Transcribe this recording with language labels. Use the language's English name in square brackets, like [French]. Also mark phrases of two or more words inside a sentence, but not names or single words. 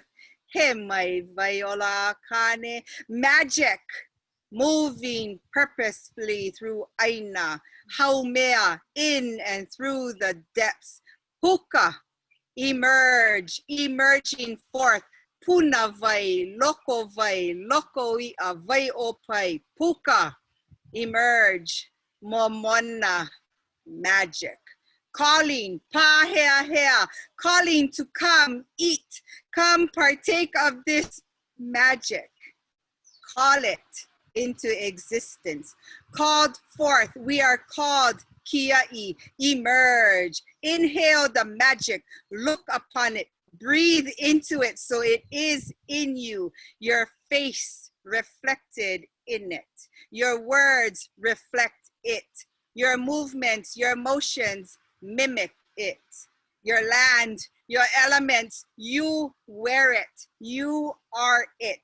[Hawaiian] Hemai Viola Kane, [English] magic, moving purposefully through Aina, Haumea, in and through the depths. Huka, emerging forth. [Hawaiian] Puna vai, loko ia vai opai, [English] puka, emerge. Momona, magic, calling, pahea, calling to come eat, come partake of this magic, call it into existence, called forth, we are called kiai, emerge, inhale the magic, look upon it, breathe into it so it is in you, your face reflected in it, your words reflect it, your movements, your emotions mimic it, your land, your elements, you wear it, you are it.